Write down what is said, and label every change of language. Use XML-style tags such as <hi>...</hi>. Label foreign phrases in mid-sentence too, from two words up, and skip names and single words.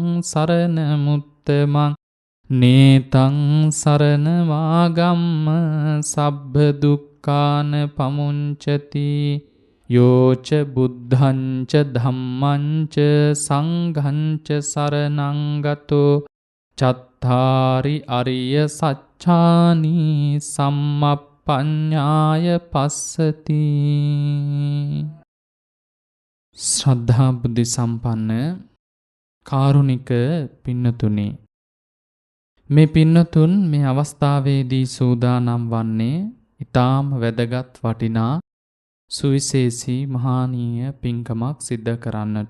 <pi>සරණ මුත්තමං නේතං සරණ වාගම්ම සබ්බ දුක්ඛාන පමුංචති යෝච බුද්ධං ච ධම්මං ච සංඝං ච සරණං ගතෝ චත්තාරි අරිය සච්ඡානි සම්මප්පඤ්ඤාය පස්සති.</pi> <si>ශ්‍රද්ධා බුද්ධ සම්පන්න කාරුණික පින්නතුනි, මේ පින්නතුන් මේ අවස්ථාවේදී සූදානම් වන්නේ ඊටාම වැදගත් වටිනා සුවිශේෂී මහානීය පින්කමක් සිද්ධ කරන්නට.</si>